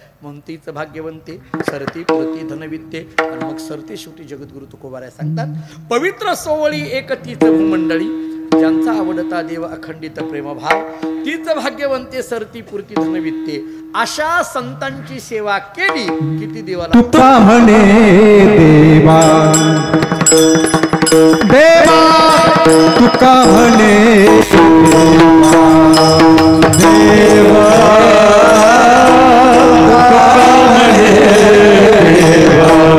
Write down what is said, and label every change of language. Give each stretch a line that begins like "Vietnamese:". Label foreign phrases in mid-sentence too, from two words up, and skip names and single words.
Marathi: म्हणून तीच भाग्यवंते, सरते पुरते धनवित्ते. आणि मग सरते शेवटी जगद्गुरु तुकोबार आहे सांगतात, पवित्र सोवळी एक तीच भूमंडळी, ज्यांचा आवडता देव अखंडित प्रेमभाव, तीच भाग्यवंते सरती पुरती धनवित्ते. अशा संतांची सेवा केली किती देवाला तुका म्हणे देवा, देवा तुका म्हणे देवा, तुका म्हणे देवा,